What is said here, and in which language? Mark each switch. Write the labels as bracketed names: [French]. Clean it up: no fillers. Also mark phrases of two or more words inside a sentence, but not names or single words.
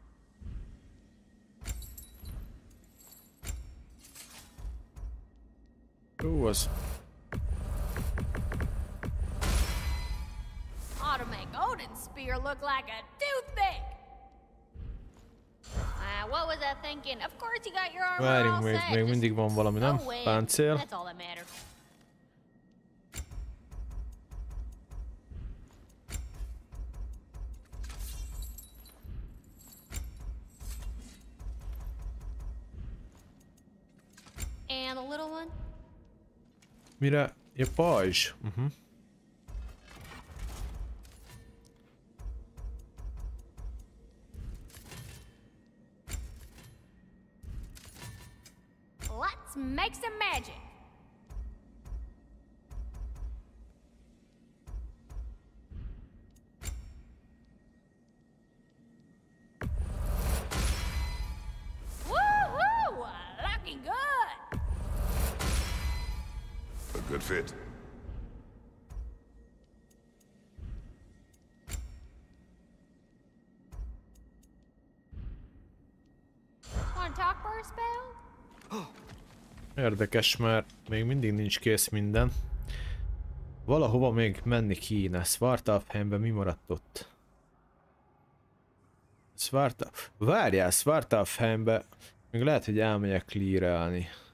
[English] Who was? Ought to make Odin's spear look like a toothpick. What was I thinking? Of course you got your armor all [Hungarian] Várjunk, [English] set. [Hungarian] még mindig van valami, nem? Páncél. [English] That's all that matters. And the little one? [Hungarian] Mire? Ja, pajzs. [English] Let's make some magic. Woohoo! Looking good. A good fit. Want to talk for a spell? [Hungarian] Érdekes, mert még mindig nincs kész minden. Valahova még menni kéne. Svartalfheimben mi maradt ott? Várjál, Svartalfheimben még lehet, hogy elmegyek clearelni.